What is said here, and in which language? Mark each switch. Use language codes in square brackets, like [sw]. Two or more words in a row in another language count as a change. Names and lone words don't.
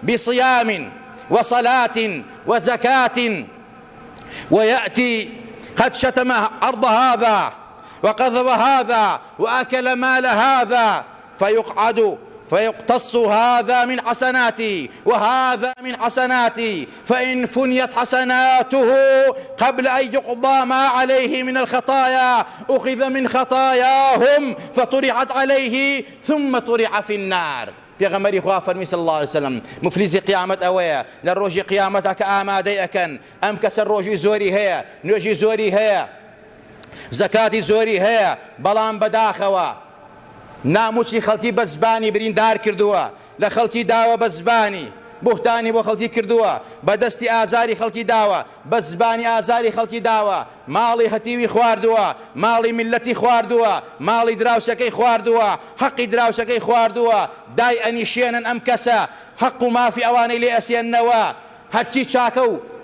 [ar] بصيام وصلاة وزكاة ويأتي قد شتم أرض هذا وقذف هذا وأكل مال هذا فيقعد فيقتص هذا من حسناتي وهذا من حسناتي فإن فنيت حسناته قبل أن يقضى ما عليه من الخطايا أخذ من خطاياهم فطرحت عليه ثم طرح في النار [ckb] پێغەمبەری خوا فەرمی [ar] صلی الله عليه وسلم [ckb] مفلیسی قیامەت ئەوەیە لە ڕۆژی قیامەتە کە ئامادەی ئەکەن ئەم کەسە ڕۆژی زۆری هەیە [ar] نوێژی زۆری هەیە [ckb] زەکاتی زۆری هەیە بەڵام بەداخەوە ناموسی خەڵکی بە زبانی بریندار کردووە لە خەڵکی داوە بە زبانی بوهتانی بۆ خەڵکی کردووە بەدەستی ئازاری خەڵکی داوە بە زبانی ئازاری خەڵکی داوە ماڵی هەتیوی خواردووە ماڵی میلەتی خواردووە ماڵی دراوسەکەی خواردووە حەقی دراوسەکەی خواردووە دای ئەنیشێنن ئەم کەسە حەق و مافی ئەوانەی لێ ئەسێننەوە هەرچی چاکە و